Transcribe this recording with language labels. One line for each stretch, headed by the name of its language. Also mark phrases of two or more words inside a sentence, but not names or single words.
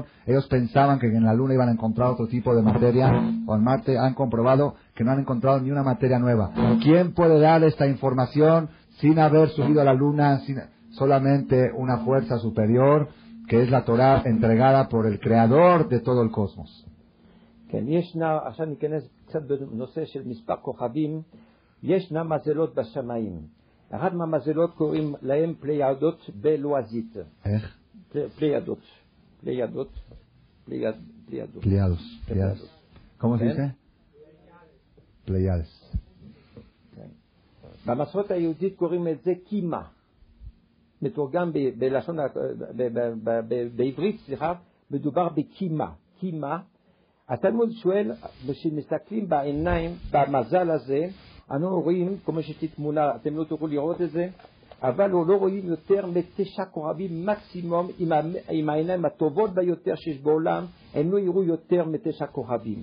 Spanish: Ellos pensaban que en la Luna iban a encontrar otro tipo de materia, o en Marte han comprobado que no han encontrado ni una materia nueva. ¿Quién puede dar esta información sin haber subido a la Luna? Solamente una fuerza superior, que es la Torah entregada por el Creador de todo el cosmos.
Hebrew: עכשיו ניכנס קצת בנושא של מספר כוכבים. ישנה מזלות בשמיים. אחת מהמזלות קוראים להם פליידות בלועזית. איך? פליידות.
Spanish: Pleiados. ¿Cómo se dice? Pleiades.
Hebrew: במסורת היהודית קוראים את זה קימה. מתורגם בלשון, בעברית, מדובר בקימה. קימה. התלמוד שואל, כשמסתכלים בעיניים, במזל הזה, אנו רואים, כמו שיש תמונה, אתם לא תוכלו לראות את זה, אבל לא רואים יותר מ9 כוכבים מקסימום, עם העיניים הטובות ביותר שיש בעולם, הם לא יראו יותר מ9 כוכבים.